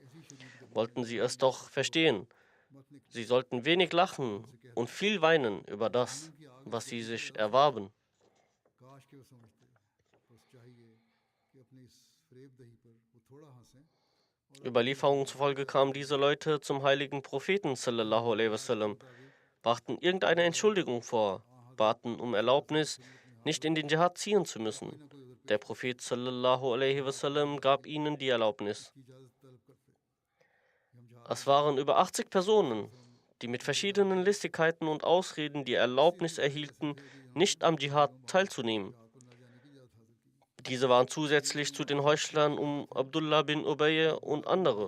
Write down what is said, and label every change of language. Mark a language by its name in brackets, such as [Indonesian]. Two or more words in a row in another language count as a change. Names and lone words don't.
[German] Wollten sie es doch verstehen. Sie sollten wenig lachen und viel weinen über das, was sie sich erwarben. Überlieferungen zufolge kamen diese Leute zum heiligen Propheten [Arabic] صلى الله عليه وسلم, [German] brachten irgendeine Entschuldigung vor, baten um Erlaubnis, nicht in den Dschihad ziehen zu müssen. Der Prophet [Arabic] صلى الله عليه وسلم [German] gab ihnen die Erlaubnis. Es waren über 80 Personen, die mit verschiedenen Listigkeiten und Ausreden die Erlaubnis erhielten, nicht am Dschihad teilzunehmen. Diese waren zusätzlich zu den Heuchlern um Abdullah bin Ubay und andere.